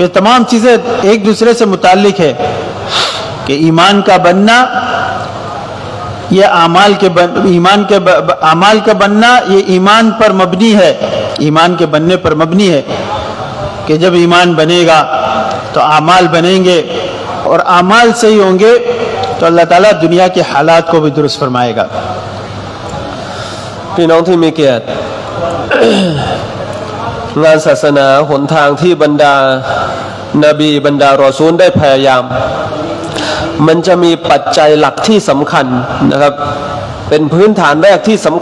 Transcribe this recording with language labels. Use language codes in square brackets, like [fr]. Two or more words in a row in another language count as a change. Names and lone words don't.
[hi] ये तमाम चीज़ें एक दूसरे से मुताल्लिक है कि ईमान का बनना, ये आमाल का बनना ये ईमान पर मबनी है, ईमान के बनने पर मबनी है। कि जब ईमान बनेगा तो आमाल बनेंगे और आमाल सही होंगे तो अल्लाह ताला दुनिया के हालात को भी दुरुस्त फरमाएगा। [th] พี่น้องที่มีเกียรติ งานศาสนาหนทางที่บรรดานบีบรรดารอซูลได้พยายามมันจะมีปัจจัยหลักที่สำคัญนะครับเป็นพื้นฐานแรกที่สำ